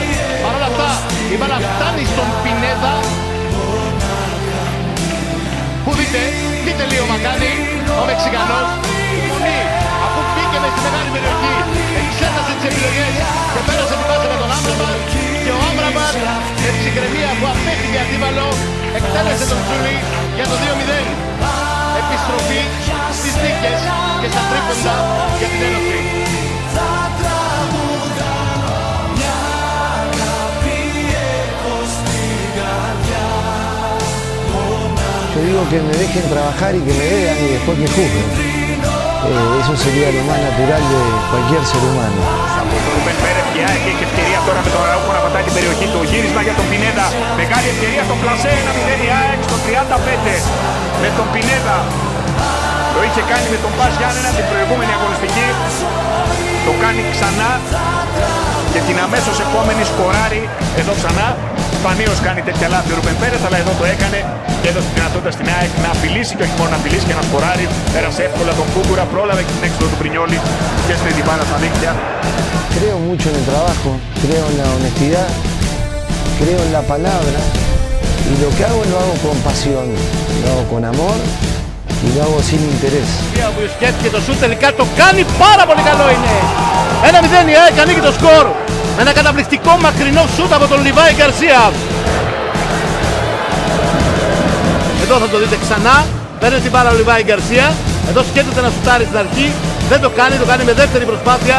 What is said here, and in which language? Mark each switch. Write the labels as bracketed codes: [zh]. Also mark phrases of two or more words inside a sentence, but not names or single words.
[el] Παρ' όλα αυτά, η μπάλα φτάνει στον Πινέδα. Που δείτε λίγο Μακάνη, ο Μεξικανός, μονή, αφού μπήκε μες στη μεγάλη περιοχή, εξέτασε τις επιλογές και πέρασε την πάσα με τον Άμπραμπατ και ο Άμπραμπατ με ψυχραιμία που απέχθηκε αντίβαλο εκτέλεσε τον Τζούρι για το 2-0. Επιστροφή στις νίκες και στα τρίποντα για την Ένωση. [es] Yo digo que me dejen trabajar y que me vean y después me juzguen. Eso sería lo más natural de cualquier ser humano. [el] Από τον Ρουμπέν Πέρεθ και έχει ευκαιρία τώρα με τον Αραούχο να πατάει την περιοχή. Το γύρισμα για τον Πινέδα. Μεγάλη ευκαιρία στο πλασέ 1-0 η ΑΕΚ στο 35 με τον Πινέδα. Το είχε κάνει με τον Πας Γιάννενα την προηγούμενη αγωνιστική. Το κάνει ξανά και την αμέσως επόμενη σκοράρει εδώ ξανά. Σπανίως κάνει τέτοια λάθη ο Ρουμπέν Πέρεθ, αλλά εδώ το έκανε και έδωσε τη δυνατότητα στην ΑΕΚ να απειλήσει και όχι μόνο να απειλήσει και να σκοράρει. Πέρασε εύκολα τον Κούκουρα, πρόλαβε και την έξοδο του Πρινιόλη και στην την στα δίκτυα. [es] Creo mucho en el trabajo, creo en la honestidad, creo en la palabra y lo que hago lo hago con pasión, lo hago con amor y lo hago sin interés. [el] Και το σούτ τελικά το κάνει, πάρα πολύ καλό είναι. 1-0 η ΑΕΚ ανοίγει το σκορ με ένα καταπληκτικό μακρινό σούτ από τον Λιβάη Γκαρσία. Εδώ θα το δείτε ξανά, παίρνει την μπάλα ο Λιβάη Γκαρσία. Εδώ σκέφτεται να σουτάρει στην αρχή, δεν το κάνει με δεύτερη προσπάθεια.